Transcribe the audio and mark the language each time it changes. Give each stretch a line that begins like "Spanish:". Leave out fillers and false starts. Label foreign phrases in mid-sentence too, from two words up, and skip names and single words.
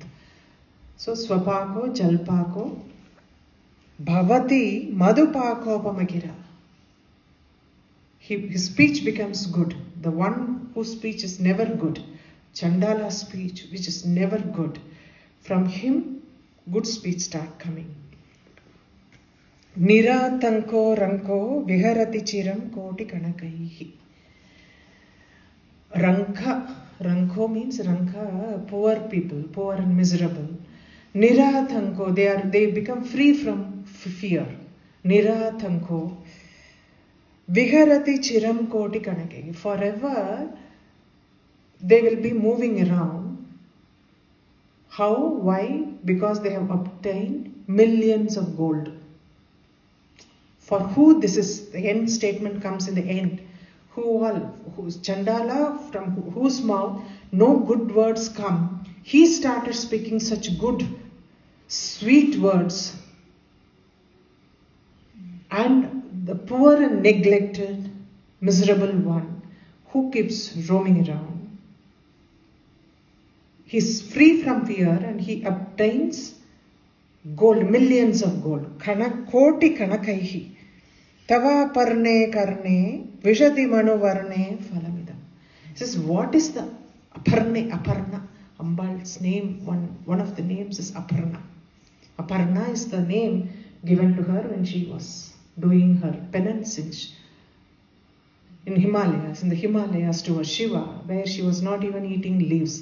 Sanskrit: So Swapako, Jalpako, Bhavati, Madhupako Pamagira.
English: His speech becomes good. The one whose speech is never good, Chandala speech, which is never good, from him good speech start coming.
Sanskrit: Niratanko ranko viharati chiram koti kanakaihi.
English: Ranko means poor people, poor and miserable. Niratanko, they become free from fear.
Sanskrit: Niratanko viharati chiram koti kanakaihi.
English: Forever they will be moving around. How? Why? Because they have obtained millions of gold. For who this is, the end statement comes in the end. Who's Chandala, from whose mouth no good words come. He started speaking such good, sweet words. And the poor and neglected, miserable one who keeps roaming around. He's free from fear and he obtains gold, millions of gold.
Sanskrit: Koti kanakaihi. Tava parne karne vishati manu varne phalamidam.
English: He says, what is the Aparna? Ambal's name, one of the names is Aparna. Aparna is the name given to her when she was doing her penance in Himalayas, in the Himalayas to Shiva, where she was not even eating leaves.